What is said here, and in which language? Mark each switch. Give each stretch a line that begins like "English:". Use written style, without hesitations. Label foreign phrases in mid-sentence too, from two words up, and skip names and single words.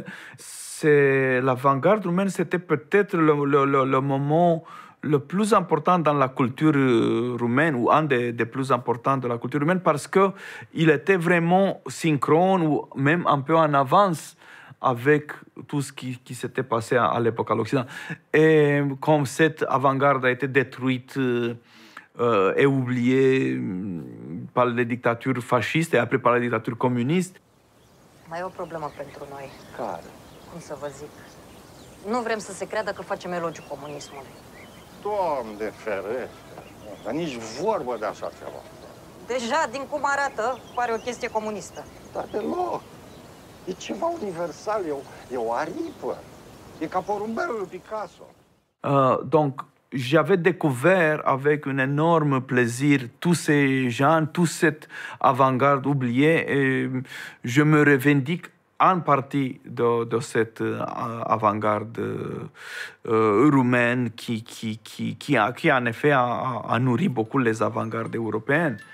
French: C'est l'avant-garde roumaine, c'était peut-être le moment le plus important dans la culture roumaine, ou un des plus importants de la culture roumaine, parce qu'il était vraiment synchrone, ou même un peu en avance avec tout ce qui s'était passé à l'époque à l'Occident. Et comme cette avant-garde a été détruite et oubliée par les dictatures fascistes et après par la dictature communiste.
Romanian: Mai e o problemă pentru noi. Care? Cum să vă zic? Nu vrem să se creadă că facem elogiu comunismului. Doamne ferește, dar nici vorbă de așa ceva. Deja, din cum arată, pare o chestie comunistă. Dar deloc. E ceva universal, e o aripă. E ca porumbelul lui Picasso.
French: Donc, j'avais découvert avec un énorme plaisir tous ces gens, toute cette avant-garde oubliée, et je me revendique en partie de cette avant-garde roumaine qui en effet a nourri beaucoup les avant-gardes européennes